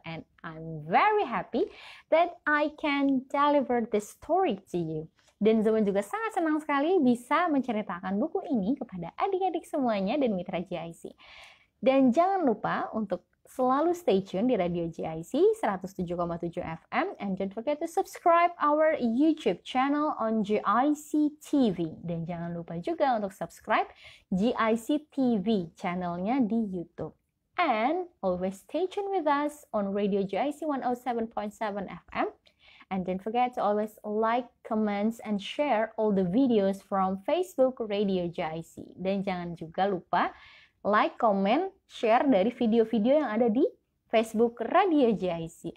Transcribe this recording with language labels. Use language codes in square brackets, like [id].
[en] And I'm very happy that I can deliver this story to you. [id] Dan Zoma juga sangat senang sekali bisa menceritakan buku ini kepada adik-adik semuanya dan mitra GIC. Dan jangan lupa untuk selalu [en] stay tune di Radio GIC 107,7 FM, and don't forget to subscribe our YouTube channel on GIC TV. [id] Dan jangan lupa juga untuk subscribe GIC TV channelnya di YouTube. [en] And always stay tuned with us on Radio GIC 107.7 FM. And don't forget to always like, comments, and share all the videos from Facebook Radio GIC. [id] Dan jangan juga lupa like, comment, share dari video-video yang ada di Facebook Radio GIC.